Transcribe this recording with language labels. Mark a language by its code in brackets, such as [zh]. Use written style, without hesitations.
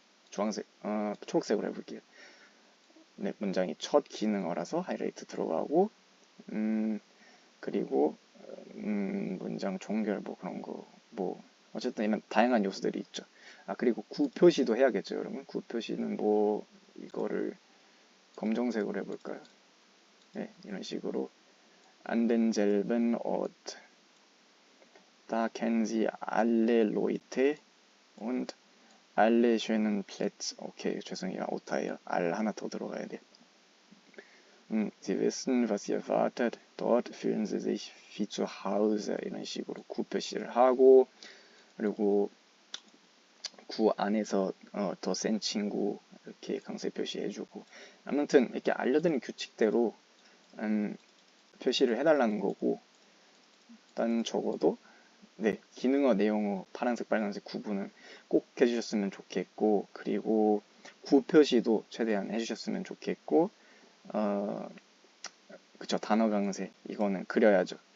[ko] 주황색, 초록색으로 해볼게요. 네, 문장이 첫 기능어라서 하이라이트 들어가고, 그리고 문장 종결 뭐 그런 거 뭐 어쨌든 이런 다양한 요소들이 있죠. 그리고 구 표시도 해야겠죠, 여러분. 구 표시는 뭐 이거를 검정색으로 해볼까요? 네, 이런 식으로 [de] An denselben Ort. Da kennen Sie alle Leute und alle schönen Plätze. [ko] 오케이, 죄송해요. 오타예요. 알 하나 더 들어가야 돼. [de] Sie wissen, was Sie erwartet. Dort fühlen Sie sich wie zu Hause. [ko] 이런 식으로 구 표시를 하고, 그리고 구 안에서 더 센 친구 이렇게 강세 표시해주고, 아무튼 이렇게 알려드린 규칙대로 표시를 해달라는 거고, 일단 적어도 네, 기능어, 내용어, 파란색, 빨간색 구분은 꼭 해주셨으면 좋겠고, 그리고 구 표시도 최대한 해주셨으면 좋겠고, 그쵸, 단어 강세, 이거는 그려야죠.